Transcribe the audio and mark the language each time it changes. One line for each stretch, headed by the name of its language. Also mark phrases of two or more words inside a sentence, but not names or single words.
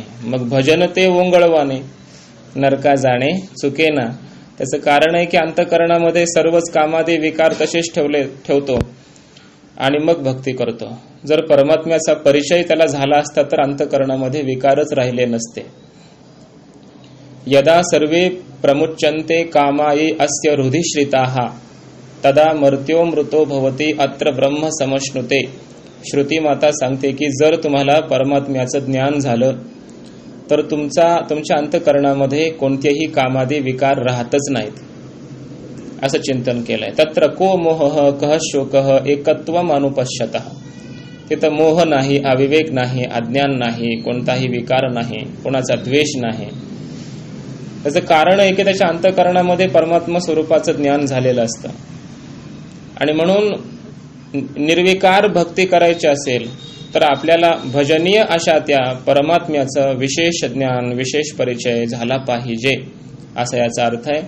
Marathi: मग भजन ते ओंगळवाने, नरका जाणे चुकेना. त्याचं कारण आहे की अंतःकरणामध्ये सर्वच कामादी विकार तसेच ठेवतो आणि मग भक्ती करतो. जर परमात्म्याचा परिचय त्याला झाला असता तर अंतःकरणामध्ये विकारच राहिले नसते.
Sanskrit: यदा सर्वे प्रमुच्यन्ते कामाये अस्य हृदिश्रिताः, तदा मर्त्यो मृतो भवति अत्र ब्रह्म समश्नुते.
Marathi: श्रुती माता सांगते की जर तुम्हाला परमात्म्याचं ज्ञान झालं तर तुमच्या अंतःकरणामध्ये कोणतेही कामादी विकार राहतच नाहीत, असं चिंतन केलंय.
Sanskrit: तत्र को मोह कह शोकः एकत्वम अनुपश्यतः.
Marathi: तिथं मोह नाही, अविवेक नाही, अज्ञान नाही, कोणताही विकार नाही, कोणाचा द्वेष नाही. त्याचं कारण आहे की त्याच्या अंतःकरणामध्ये परमात्मा स्वरूपाचं ज्ञान झालेलं असतं. आणि म्हणून निर्विकार भक्ती करायची असेल तर आपल्याला भजनीय अशा त्या परमात्म्याचं विशेष ज्ञान, विशेष परिचय झाला पाहिजे, असा याचा अर्थ आहे.